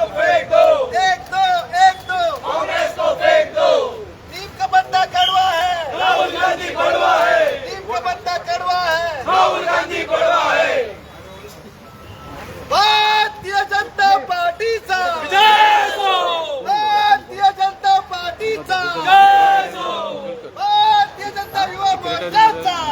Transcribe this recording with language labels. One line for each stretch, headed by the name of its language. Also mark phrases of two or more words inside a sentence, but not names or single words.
Hindi: फेंक दो एक दो कांग्रेस को फेंक दो नीम का बंदा कड़वा है राहुल गांधी बड़वा है नीम का बंदा कड़वा है राहुल गांधी बड़वा है
Marathi: भारतीय जनता पार्टीचा भारतीय जनता पार्टीचा भारतीय जनता युवा मोर्चाचा